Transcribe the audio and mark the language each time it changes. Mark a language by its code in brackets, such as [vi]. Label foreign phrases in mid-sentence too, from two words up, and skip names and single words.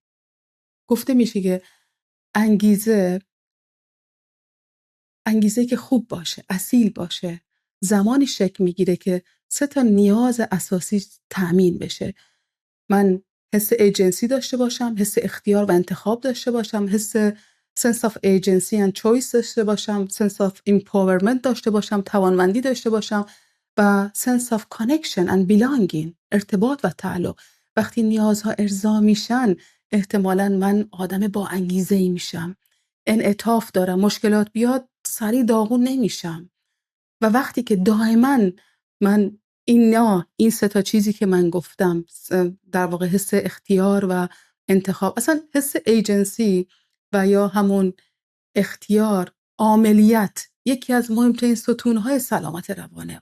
[fa] گفته میشه که انگیزه که خوب باشه، اصیل باشه، زمانی شکل میگیره که 3 نیاز اساسی تأمین بشه. من حس ایجنسی داشته باشم، حس اختیار و انتخاب داشته باشم، حس [en] sense of agency and choice [fa] داشته باشم، [en] sense of empowerment [fa] داشته باشم، توانمندی داشته باشم و [en] sense of connection and belonging، [fa] ارتباط و تعلق. وقتی نیازها ارضا میشن احتمالاً من آدم با انگیزه‌ای میشم، انعطاف دارم، مشکلات بیاد سریع داغون نمیشم. و وقتی که دائما من این 3 چیزی که من گفتم، در واقع حس اختیار و انتخاب، اصلا حس ایجنسی و یا همون اختیار، عاملیت یکی از مهمترین ستونهای سلامت روانه.